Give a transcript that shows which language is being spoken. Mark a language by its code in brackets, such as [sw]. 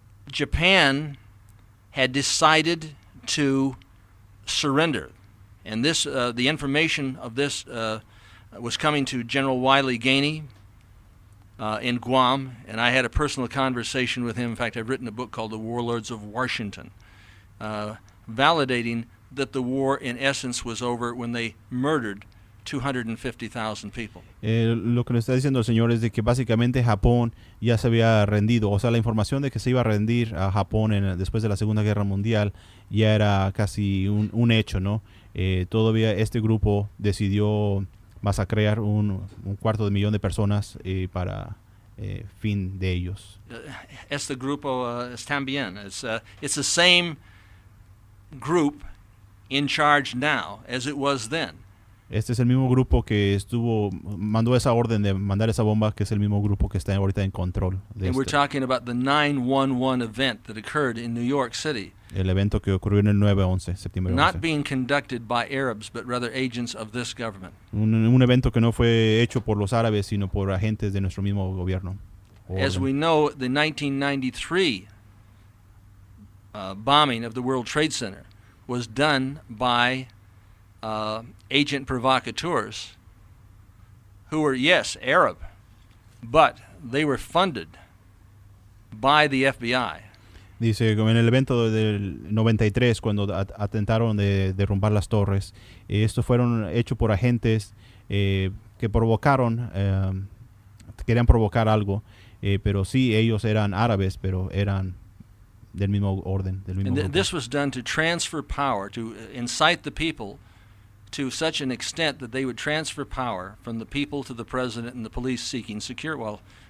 [en] Japan had decided to surrender, and this the information of this was coming to General Wiley Gainey in Guam, and I had a personal conversation with him. In fact, I've written a book called The Warlords of Washington, validating that the war in essence was over when they murdered 250,000 people. [es] Lo que nos está diciendo el señor es de que básicamente Japón ya se había rendido, o sea, la información de que se iba a rendir a Japón después de la Segunda Guerra Mundial ya era casi un hecho, ¿no? Todavía este grupo decidió masacrar un 250,000 de personas para fin de ellos. Este grupo es también. [en] It's the same group in charge now as it was then. [es] Este es el mismo grupo que mandó esa orden de mandar esa bomba, que es el mismo grupo que está ahorita en control de [en] And we're talking about the 9/11 event that occurred in New York City. [es] el evento que ocurrió en el 9/11, septiembre 11. [en] Not being conducted by Arabs, but rather agents of this government. [es] Un evento que no fue hecho por los árabes, sino por agentes de nuestro mismo gobierno. [en] As we know, the 1993 bombing of the World Trade Center was done by agent provocateurs who were, yes, Arab, but they were funded by the FBI. [es] Dice, como en el evento del 93, cuando atentaron de derrumbar las torres, estos fueron hechos por agentes que provocaron, querían provocar algo, pero sí, ellos eran árabes, pero eran del mismo orden, del mismo [en] And [es] grupo. [en] this was done to transfer power, to incite the people to such an extent that they would transfer power from the people to the president and the police seeking security.